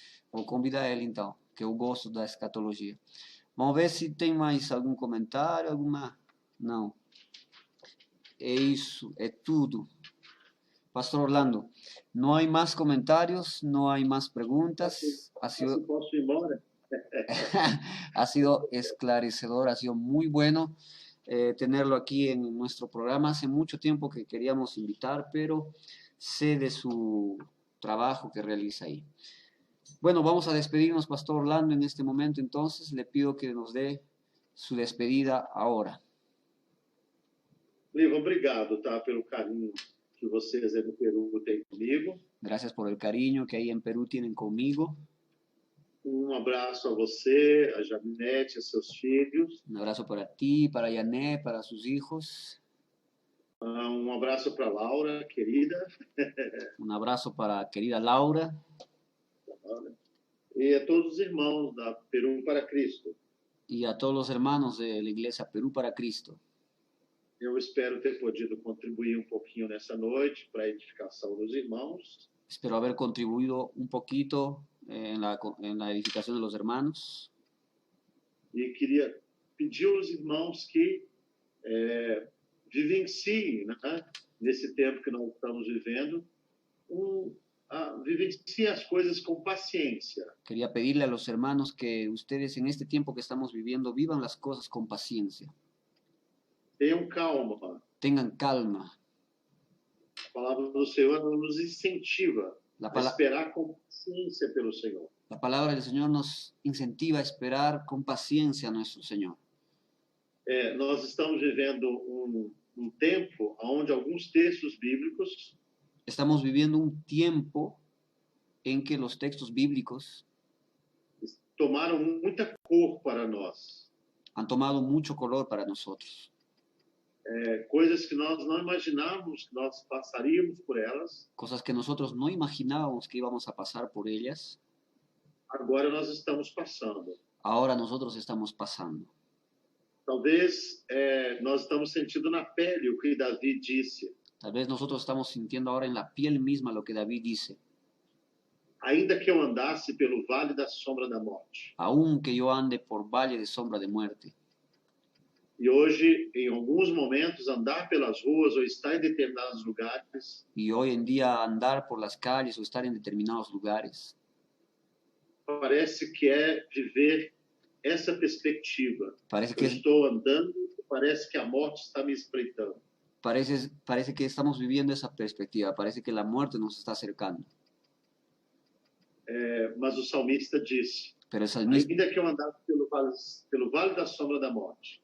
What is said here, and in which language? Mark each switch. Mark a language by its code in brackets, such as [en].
[pt] Vou convidar ele, então, que eu gosto da escatologia. Vamos ver se tem mais algum comentário, alguma... Não. É isso, é tudo. Pastor Orlando, não há mais comentários, não há mais perguntas. Posso ir embora? [es] Ha sido esclarecedor, ha sido muy bueno tenerlo aquí en nuestro programa. Hace mucho tiempo que queríamos invitar, pero sé de su trabajo que realiza ahí. Bueno, vamos a despedirnos, Pastor Orlando, en este momento. Entonces, le pido que nos dé su despedida ahora. [pt] Livo, obrigado, tá, pelo carinho que vocês aí no Peru têm comigo. [es] Gracias por el cariño que ahí en Perú tienen conmigo. [pt] Um abraço a você, a Janete, a seus filhos. [es] Un abrazo para ti, para Yané, para sus hijos. [pt] Um abraço para Laura, querida. [es] Un abrazo para querida Laura. [pt] E a todos os irmãos da Peru para Cristo. [es] Y a todos los hermanos de la iglesia Perú para Cristo. [pt] Eu espero ter podido contribuir um pouquinho nessa noite para a edificação dos irmãos. [es] Espero haber contribuido un poquito en la edificación de los hermanos. [pt] E queria pedir aos irmãos que vivenciem, né, nesse tempo que nós estamos vivendo, vivenciem as coisas com paciência. [es] Quería pedirle a los hermanos que ustedes en este tiempo que estamos viviendo vivan las cosas con paciencia. [pt] Tenham calma. [es] Tengan calma. [pt] A palavra do Senhor nos incentiva a esperar com paciência pelo Senhor. [es] La palabra del Señor nos incentiva a esperar con paciencia a nuestro Señor. [pt] Nós estamos vivendo um tempo onde alguns textos bíblicos [es] estamos viviendo un tiempo en que los textos bíblicos [pt] tomaram muita cor para nós. [es] Han tomado mucho color para nosotros. [pt] Coisas que nós não imaginávamos que nós passaríamos por elas. [es] Cosas que nosotros no imaginábamos que íbamos a pasar por ellas. [pt] agora nós estamos passando. [es] Ahora nosotros estamos pasando. [pt] Talvez nós estamos sentindo na pele o que Davi disse. [es] Tal vez nosotros estamos sintiendo ahora en la piel misma lo que David dice. [pt] Ainda que eu andasse pelo vale da sombra da morte. [es] Aunque yo ande por valle de sombra de muerte. [pt] E hoje, em alguns momentos, andar pelas ruas ou estar em determinados lugares [es] Y hoy en día andar por las calles o estar en determinados lugares [pt] parece que é viver essa perspectiva. [es] parece [pt] Eu que, estou andando, parece que a morte está me espreitando. [es] parece que estamos viviendo esa perspectiva, parece que la muerte nos está acercando. [pt] Mas o salmista disse, [es] Pero el salmista, [pt] ainda que eu andasse pelo vale da sombra da morte,